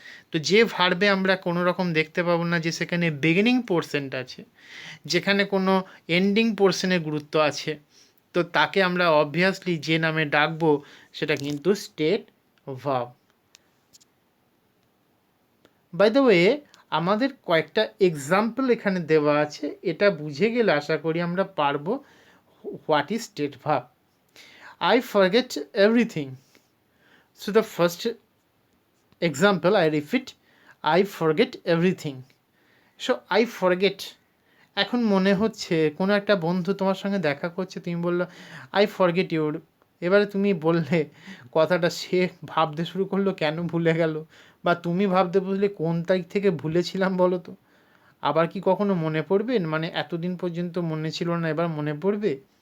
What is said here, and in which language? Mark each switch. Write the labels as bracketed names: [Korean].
[Bangla] তো যে ভার্বে আমরা কোনো রকম দেখতে পাবো না যে সেখানে বিগিনিং পোর্শনটা আছে, যেখানে কোনো এন্ডিং পোর্শনের গুরুত্ব আছে, তো তাকে আমরা অবভিয়াসলি যে নামে ডাকবো সেটা কিন্তু state verb. [English] by the way, [Bangla] আমাদের কয়েকটা এক্সাম্পল এখানে দেওয়া আছে, এটা বুঝে গেলে আশা করি আমরা পারবো [English] What is state verb. I forget everything. So the first example I repeat, I forget everything. So I forget. [Bangla] এখন মনে হচ্ছে কোনো একটা বন্ধু তোমার সঙ্গে দেখা করছে, তুমি বললো [English] I forget you. [Bangla] এবারে তুমি বললে কথাটা, সে ভাবতে শুরু করলো কেন ভুলে গেল, বা তুমি ভাবতে বুঝলে কোন তারিখ থেকে ভুলেছিলাম বলো তো। আবার কি কখনো মনে পড়বে? মানে এতদিন পর্যন্ত মনে ছিল না, এবার মনে পড়বে?